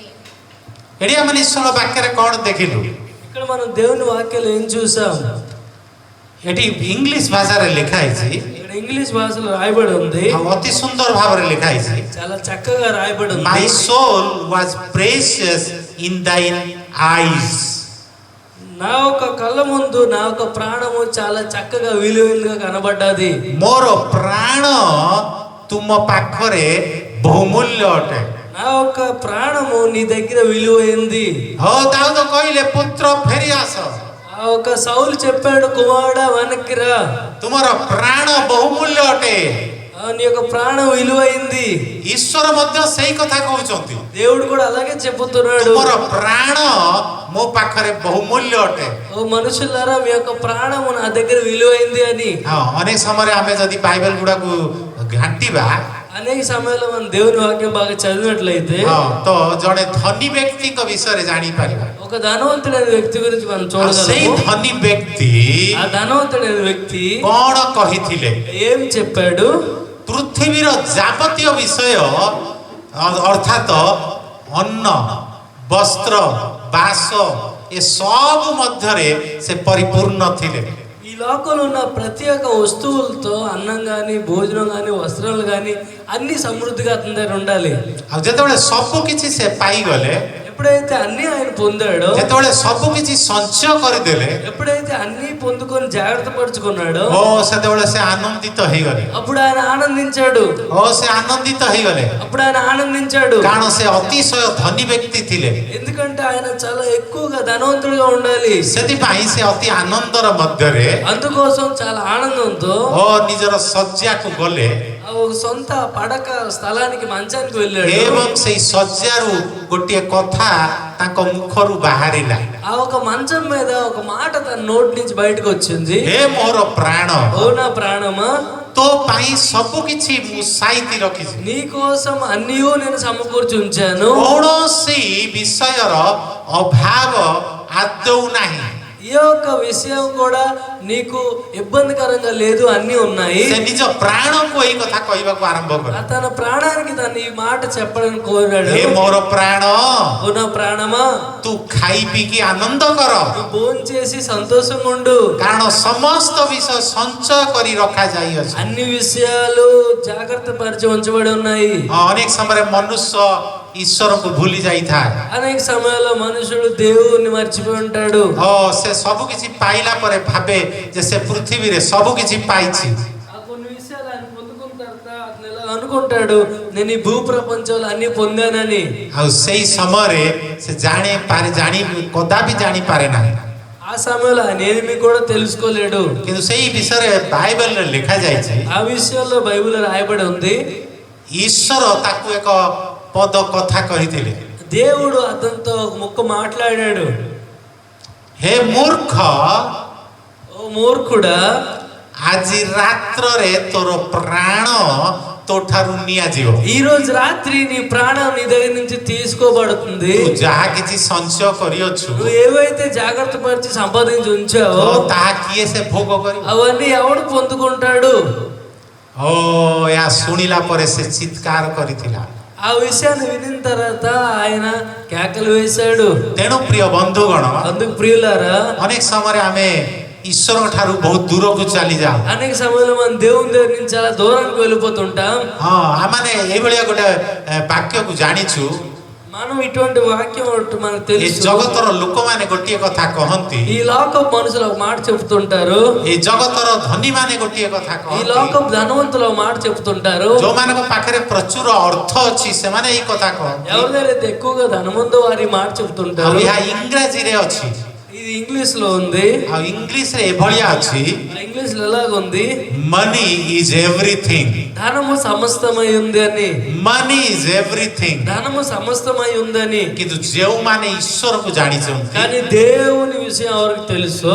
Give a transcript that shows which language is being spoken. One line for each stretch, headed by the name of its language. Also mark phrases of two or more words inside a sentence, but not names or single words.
Odia: ଏଠି ଆମେ ଈଶ୍ୱର ବାକ୍ୟରେ କ'ଣ ଦେଖିଲୁ?
Telugu: ఇక్కడ మనం దేవుని వాక్యాలు ఏం చూసాం?
Odia: ଏଠି ଇଂଲିଶ ଭାଷାରେ ଲେଖା ହେଇଛି,
Telugu: ఇక్కడ ఇంగ్లీష్ భాషలో రాయబడి ఉంది,
Odia: ଆଉ ଅତି ସୁନ୍ଦର ଭାବରେ ଲେଖା ହେଇଛି,
Telugu: చాలా చక్కగా రాయబడి ఉంది।
English: My soul was precious in thine eyes.
Telugu: నా యొక్క కళ్ళ ముందు నా యొక్క ప్రాణము చాలా చక్కగా విలువైనగా కనబడ్డది।
Odia: ମୋର ପ୍ରାଣ ତୁମ ପାଖରେ ବହୁମୂଲ୍ୟ ଅଟେ।
Telugu: నా యొక్క ప్రాణము నీ దగ్గర విలువైంది।
Odia: ହଉ ଦାଉଦ କହିଲେ, ପୁତ୍ର ଫେରି ଆସ,
Telugu: ఆ ఒక సౌలు చెప్పాడు, కుమారుడా వెనక్కి రా,
Odia: ତୁମର ପ୍ରାଣ ବହୁମୂଲ୍ୟ ଅଟେ।
Telugu: నీ యొక్క ప్రాణం విలువైంది।
Odia: ଈଶ୍ୱର ମଧ୍ୟ ସେଇ କଥା କହୁଛନ୍ତି,
Telugu: దేవుడు కూడా అలాగే చెబుతున్నాడు,
Odia: ତୁମର ପ୍ରାଣ ମୋ ପାଖରେ ବହୁମୂଲ୍ୟ ଅଟେ।
Telugu: ఓ మనుషులారా, మీ యొక్క ప్రాణము నా దగ్గర విలువైంది అని।
Odia: ହଁ, ଅନେକ ସମୟରେ ଆମେ ଯଦି ବାଇବେଲ ଗୁଡାକୁ ଘାଣ୍ଟିବା,
Telugu: అనేక సమయంలో మనం దేవుని వాక్యం బాగా చదివినట్లయితే
Odia: ହଁ, ତ ଜଣେ ଧନୀ ବ୍ୟକ୍ତିଙ୍କ ବିଷୟରେ ଜାଣିପାରିବା।
Telugu: ఒక ధనవంతుడైన వ్యక్తి గురించి మనం
Odia: ଆଉ ସେଇ
Telugu: చూడగలము।
Odia: ଧନୀ ବ୍ୟକ୍ତି
Telugu: ఆ ధనవంతుడైన వ్యక్తి
Odia: କ'ଣ କହିଥିଲେ?
Telugu: ఏం చెప్పాడు?
Odia: ପୃଥିବୀର ଯାବତୀୟ ବିଷୟ ଅର୍ଥାତ ଅନ୍ନ, ବସ୍ତ୍ର, ବାସ ଏସବୁ ମଧ୍ୟରେ ସେ ପରିପୂର୍ଣ୍ଣ ଥିଲେ।
Telugu: ఈ లోకంలో ఉన్న ప్రతి ఒక్క వస్తువులతో అన్నం కానీ, భోజనం కానీ, వస్త్రాలు కానీ అన్ని సమృద్ధిగా అతని దగ్గర ఉండాలి।
Odia: ଆଉ ଯେତେବେଳେ ସବୁ କିଛି ସେ ପାଇଗଲେ,
Telugu: ఎప్పుడైతే అన్ని ఆయన పొందాడో,
Odia: ଯେତେବେଳେ ସବୁ କିଛି ସଞ୍ଚୟ କରିଦେଲେ
Telugu: ఎప్పుడైతే అన్ని పొందుకొని జాగ్రత్త పరుచుకున్నాడో,
Odia: ଓ ସେତେବେଳେ ସେ ଆନନ୍ଦିତ ହେଇଗଲେ।
Telugu: అప్పుడు ఆయన ఆనందించాడు,
Odia: ଓ ସେ ଆନନ୍ଦିତ ହେଇଗଲେ
Telugu: అప్పుడు ఆయన ఆనందించాడు।
Odia: କାରଣ ସେ ଅତିଶୟ ଧନୀ ବ୍ୟକ୍ତି ଥିଲେ।
Telugu: ఎందుకంటే ఆయన చాలా ఎక్కువగా ధనవంతుడిగా ఉండాలి।
Odia: ସେଥିପାଇଁ ସେ ଅତି ଆନନ୍ଦର ମଧ୍ୟରେ
Telugu: అందుకోసం చాలా ఆనందంతో
Odia: ଓ ନିଜର ଶଯ୍ୟାକୁ ଗଲେ
Telugu: ఆ ఒక సొంత పడక స్థలానికి మంచానికి వెళ్ళాడు।
Odia: ଏବଂ ସେଇ ଶଯ୍ୟାରୁ ଗୋଟିଏ କଥା ତାଙ୍କ ମୁଖରୁ ବାହାରିଲା,
Telugu: ఆ ఒక మంచం మీద ఒక మాట తన నోటి నుంచి బయటకు వచ్చింది,
Odia: ହେ ମୋର ପ୍ରାଣ,
Telugu: ఓ నా ప్రాణమా,
Odia: ତୋ ପାଇଁ ସବୁ କିଛି ମୁଁ ସାଇତି ରଖିଛି।
Telugu: నీ కోసం అన్నీ నేను సమకూర్చి ఉంచాను।
Odia: କୌଣସି ବିଷୟର ଅଭାବ ଆଦୌ ନାହିଁ।
Telugu: ఈ యొక్క విషయం కూడా నీకు ఇబ్బందికరంగా లేదు, అన్ని ఉన్నాయి।
Odia: ସେ ନିଜ ପ୍ରାଣକୁ ଏଇ କଥା କହିବାକୁ ଆରମ୍ଭ କଲେ,
Telugu: తన ప్రాణానికి తను ఈ మాట చెప్పడానికి కోరాడు,
Odia: ହେ ମୋର ପ୍ରାଣ,
Telugu: ఓ నా ప్రాణమా,
Odia: ତୁ ଖାଇ ପିଇକି ଆନନ୍ଦ କର,
Telugu: నువ్వు భోంచేసి సంతోషంగా ఉండు।
Odia: କାରଣ ସମସ୍ତ ବିଷୟ ସଞ୍ଚୟ କରି ରଖାଯାଇଅଛି।
Telugu: అన్ని విషయాలు జాగ్రత్త పరిచి ఉంచబడి ఉన్నాయి।
Odia: ଅନେକ ସମୟରେ ମନୁଷ୍ୟ ଈଶ୍ୱରକୁ ଭୁଲି ଯାଇଥାଏ।
Telugu: అనేక సమయాల్లో మనుషుడు దేవుణ్ణి మర్చిపోయి ఉంటాడు।
Odia: ସେ ସବୁ କିଛି ପାଇଲା ପରେ ଭାବେ ଯେ ସେ ପୃଥିବୀରେ ସବୁ କିଛି ପାଇଛି।
Telugu: ఆ కొన్ని విషయాలు ఆయన పొందుకున్న తర్వాత అతను ఇలా అనుకుంటాడు, నేను ఈ భూ ప్రపంచంలో అన్ని పొందానని।
Odia: ଆଉ ସେଇ ସମୟରେ ସେ କଦାପି ଜାଣିପାରେ ନାହିଁ।
Telugu: ఆ సమయంలో ఆయన ఏమి కూడా తెలుసుకోలేడు।
Odia: କିନ୍ତୁ ସେଇ ବିଷୟରେ ବାଇବେଲରେ ଲେଖାଯାଇଛି,
Telugu: ఆ విషయంలో బైబిల్ రాయబడి ఉంది,
Odia: ଈଶ୍ୱର ତାକୁ ଏକ ପଦ କଥା କହିଥିଲେ,
Telugu: దేవుడు అతనితో ఒక ముక్క మాట్లాడాడు,
Odia: ହେ ମୂର୍ଖ,
Telugu: ఓ మూర్ఖుడా,
Odia: ଆଜି ରାତ୍ରରେ ତୋର ପ୍ରାଣ ତୋଠାରୁ ନିଆଯିବ।
Telugu: ఈ రోజు రాత్రి నీ ప్రాణం నీ దగ్గర నుంచి తీసుకోబడుతుంది।
Odia: ତୁ ଯାହା କିଛି ସଞ୍ଚୟ କରିଅଛୁ
Telugu: నువ్వు ఏవైతే జాగ్రత్త పరిచి సంపాదించి ఉంచావో
Odia: ତାହା କିଏ ସେ ଭୋଗ କରିବ?
Telugu: అవన్నీ ఎవడు పొందుకుంటాడు?
Odia: ଏହା ଶୁଣିଲା ପରେ ସେ ଚିତ୍କାର କରିଥିଲା।
Telugu: ఆ విషయాన్ని వినిన తర్వాత ఆయన కేకలు వేశాడు।
Odia: ତେଣୁ ପ୍ରିୟ ବନ୍ଧୁଗଣ,
Telugu: అందుకు ప్రియులారా,
Odia: ଅନେକ ସମୟରେ ଆମେ ଈଶ୍ୱରଙ୍କ ଠାରୁ ବହୁତ ଦୂରକୁ ଚାଲିଯାଉ।
Telugu: అనేక సమయంలో మనం దేవుని దగ్గర నుంచి చాలా దూరానికి వెళ్ళిపోతుంటాం।
Odia: ଆମେ ଏଇଭଳିଆ ଗୋଟେ ବାକ୍ୟକୁ ଜାଣିଛୁ,
Telugu: మనం ఇటువంటి వాక్యం ఒకటి మనకు
Odia: ଏ
Telugu: తెలుసు।
Odia: ଜଗତର ଲୋକମାନେ ଗୋଟିଏ କଥା କହନ୍ତି,
Telugu: ఈ లోకపు మనుషులు ఒక మాట చెప్తుంటారు,
Odia: ଏ ଜଗତର ଧନୀମାନେ ଗୋଟିଏ କଥା
Telugu: ఈ
Odia: କହନ୍ତି,
Telugu: లోకపు ధనవంతులు ఒక మాట చెప్తుంటారు।
Odia: ଯୋଉମାନଙ୍କ ପାଖରେ ପ୍ରଚୁର ଅର୍ଥ ଅଛି ସେମାନେ ଏଇ କଥା କହନ୍ତି।
Telugu: ఎవరి దగ్గర అయితే ఎక్కువగా ధనముందో వారి మాట
Odia: ଆଉ
Telugu: చెప్తుంటారు।
Odia: ଏହା ଇଂରାଜୀରେ ଅଛି,
Telugu: ఇది ఇంగ్లీష్ లో ఉంది।
Odia: ଆଉ ଇଂଲିଶରେ ଏଭଳିଆ ଅଛି,
Telugu: ఇంగ్లీష్ లో ఎలాగుంది?
English: money is everything,
Telugu: ధనము సమస్తమై ఉంది అని।
English: money is everything.
Telugu: ధనము సమస్తమై ఉందని।
Odia: କିନ୍ତୁ ଯେଉଁମାନେ ଈଶ୍ୱରକୁ ଜାଣିଛନ୍ତି,
Telugu: కానీ దేవుని విషయం ఎవరికి తెలుసు?